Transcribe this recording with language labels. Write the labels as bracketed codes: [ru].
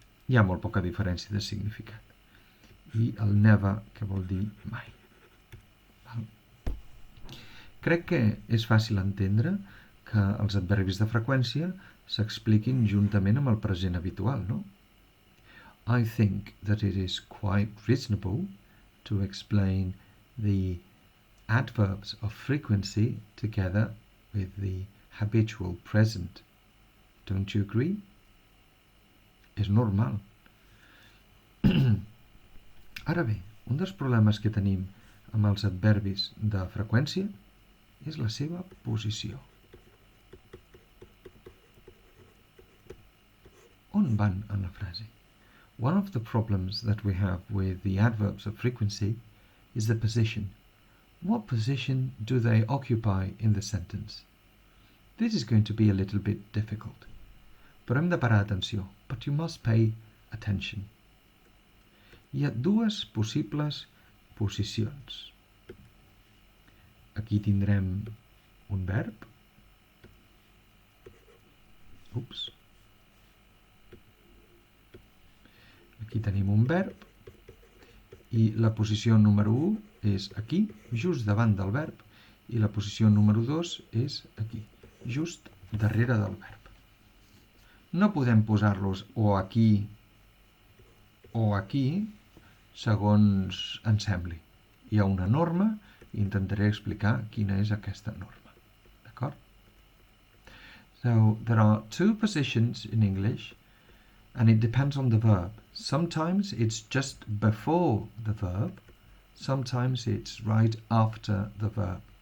[ca] Hi ha molt poca diferència de significat. I el never, que vol dir mai. Crec que és fàcil entendre que els adverbis de freqüència s'expliquin juntament amb el present habitual, no? [en] I think that it is quite reasonable to explain the adverbs of frequency together with the habitual present. Don't you agree? [ca] És normal. Ara bé, un dels problemes que tenim amb els adverbis de freqüència és la seva posició. On van en la frase? [en] One of the problems that we have with the adverbs of frequency is the position. What position do they occupy in the sentence? This is going to be a little bit difficult. [ca] Però hem de parar atenció. [en] But you must pay attention. [ca] Hi ha dues possibles posicions. Aquí tindrem un verb. Aquí tenim un verb I la posició número 1 és aquí, just davant del verb, i la posició número 2 és aquí, just darrere del verb. No podem posar-los o aquí o aquí, segons ens sembli. Hi ha una norma i intentaré explicar quina és aquesta norma. D'acord? [en] So, there are two positions in English, and it depends on the verb. Sometimes it's just before the verb, sometimes it's right after the verb.